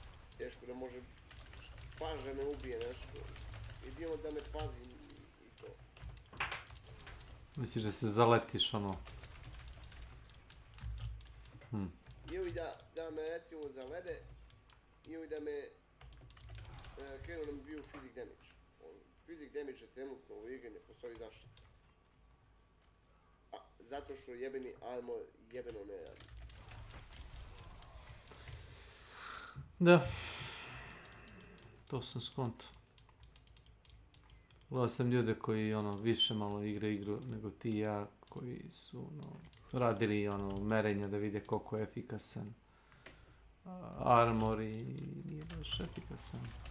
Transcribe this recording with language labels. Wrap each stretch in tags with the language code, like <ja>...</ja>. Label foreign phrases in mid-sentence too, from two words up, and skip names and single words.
<sr>Teško da može paže me ubije nešto. Jedino da me pazim i to. Misliš da se zaletiš ono? Ili da me recimo zavede, ili da me krenu da mi biju</sr> <en>physic damage. Physic damage</en> <sr>je trenutno u igri, ne postoji zašto. Zato što jebeni armor jebeno ne radi. Da. To sam skonto. Gledao sam ljude koji više malo igre igru nego ti i ja, koji su radili merenja da vide koliko je efikasan armor i nije baš efikasan.</sr>